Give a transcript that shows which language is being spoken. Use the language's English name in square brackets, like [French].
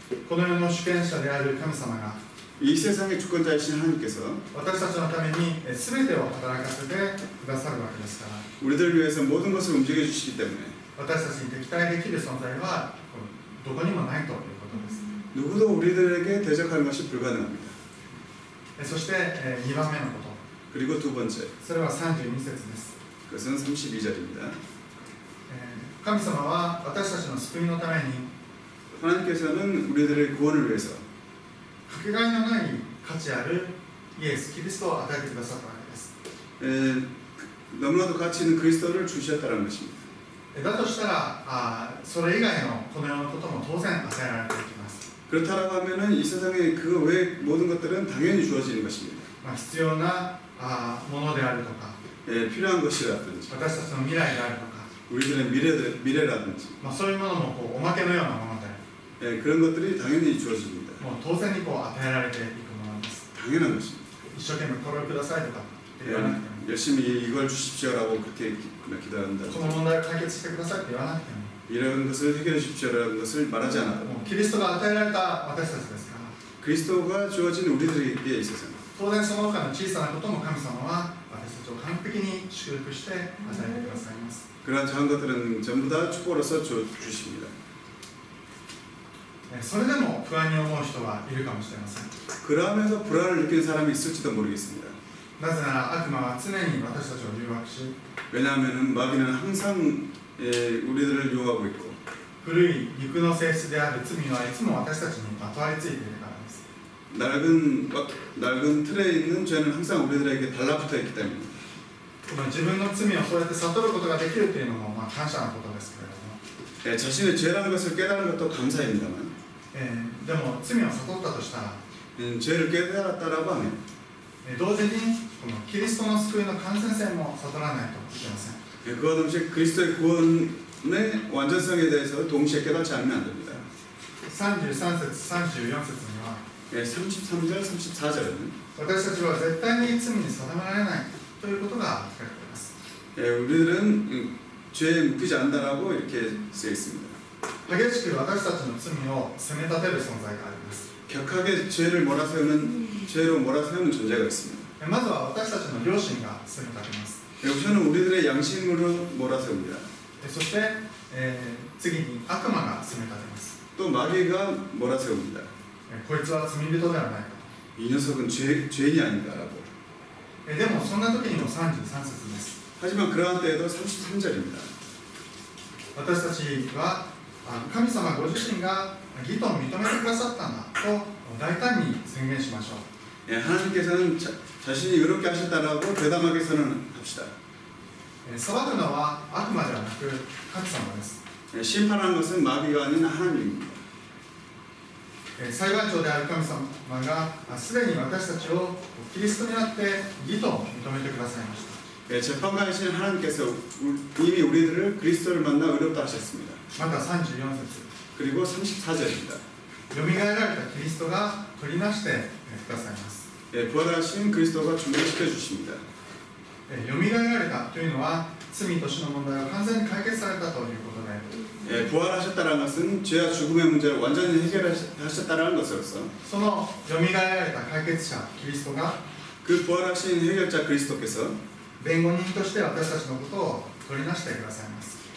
[Japanese] この世の主権者である神様が [Korean] 이 세상의 주권자이신 하나님께서 [Japanese] 私たちのために全てを働かせてくださるわけですから、 [Korean] 우리들을 위해서 모든 것을 움직여 주시기 때문에 [Japanese] 私たちに敵対できる存在はどこにもないということです。 [Korean] 누구도 우리들에게 대적하는 것이 불가능합니다. [Japanese] そして2番目のこと、 [Korean] 그리고 두 번째, [Japanese] それは32節です。 [Korean] 그것은 32절입니다. [Japanese] 神様は私たちの救いのために [Korean] 하나님께서는 우리들의 구원을 위해서 [Japanese] かけがえのない価値あるイエス・キリストを与えてくださったわけです。 [Korean] 너무나도 가치 있는 그리스도를 주셨다는 것입니다. [Japanese] だとしたらそれ以外のこの世のことも当然与えられていきます。 [Korean] 그렇다고 하면은 이 세상에 그 외 모든 것들은 당연히 주어지는 것입니다. [Japanese] 必要なものであるとか、 [Korean] 필요한 것이라든지 [Japanese] 私たちの未来であるとか、 [Korean] 우리들의 미래라든지 [Japanese] そういうものもおまけのようなもので、 [Korean] 그런 것들이 당연히 주어집니다. [Japanese] もう当然に与えられていくものです。 [Korean] 당연한 것입니다. [Japanese] 一生懸命これをくださいとかって言わなくても、 [Korean] 열심히 이걸 주십시오라고 그렇게 기도한다. [Japanese] この問題を解決してくださいって言わなくても、 [Korean] 이런 것을 해결해 주십시오라는 것을 말하지 않아도 [Japanese] もうキリストが与えられた私たちですから、 [Korean] 그리스도가 주어진 우리들에게 있어서 [Japanese] 当然その他の小さなことも神様は私たちを完璧に祝福して与えてくださいます。 [Korean] 그러한 작은 것들은 전부 다 축복으로서 주십니다. [Japanese] それでも不安に思う人はいるかもしれません。 [Korean] 그러면서 불안을 느끼는 사람이 있을지도 모르겠습니다. [Japanese] なぜなら悪魔は常に私たちを誘惑し、 [Korean] 왜냐하면 마귀는 항상 우리들을 유혹하고 있고 [Japanese] 古い肉の性質である罪はいつも私たちにまとわりついているからです。 [Korean] 낡은 틀에 있는 죄는 항상 우리들에게 달라붙어 있기 때문입니다. [Japanese] この自分の罪をそうやって悟ることができるというのも感謝なことですけれども、 [Korean] 자신의 죄라는 것을 깨달은 것도 감사입니다만 [Japanese] でも罪を悟ったとしたら、 [Korean] 죄를 깨달았다라고 하면 [Japanese] 同時にこのキリストの救いの完全性も悟らないといけません。 [Korean] 그와 동시에 그리스도의 구원의 완전성에 대해서 동시에 깨닫지 않으면 안 됩니다. [Japanese] 33節、34節には、 [Korean] 33절, 34절에는 [Japanese] 私たちは絶対に罪に定められないということが書かれています。 [Korean] 우리들은 죄에 묶이지 않는다라고 이렇게 쓰여 있습니다. [Japanese] 激しく私たちの罪を責め立てる存在があります。 [Korean] 격하게 죄로 몰아세우는 존재가 있습니다. [Japanese] まずは私たちの良心が責め立てます。 [Korean] 우선은 우리들의 양심으로 몰아세웁니다. [Japanese] そして、次に悪魔が責め立てます。 [Korean] 또 마귀가 몰아세웁니다. [Japanese] こいつは罪人ではないか [Korean] 이 녀석은 죄인이 아닌가라고. [Japanese] と。でもそんな時にも33節です。 [Korean] 하지만 그러한 때에도 33절입니다. [Japanese] 私たちは神様ご自身が義と認めてくださったんだと大胆に宣言しましょう。 [Korean] 하나님께서는 자신이 의롭게 하셨다라고 대담하게 선언합시다. [Japanese] 裁くのは悪魔ではなく神様です。 [Korean] 심판하는 것은 마귀가 아닌 하나님입니다. [Japanese] 裁判長である神様がすでに私たちをキリストにあって義と認めてくださいました。 [Korean] 재판관이신 하나님께서 이미 우리들을 그리스도를 만나 의롭다 하셨습니다. [Japanese] また34節 [Korean] 그리고 34절입니다. [Japanese] よみがえられたキリストが取りなしてくださいます。 [Korean] 부활하신 그리스도가 준비시켜 주십니다. [Japanese] よみがえられたというのは罪と死の問題が完全に解決されたということで、 [Korean] 부활하셨다는 것은 죄와 죽음의 문제를 완전히 해결하셨다는 것으로서 [Japanese] そのよみがえられた解決者キリストが [Korean] 그 부활하신 해결자 그리스도께서 [Japanese] 弁護人として私たちのことを取りなしてくださいます。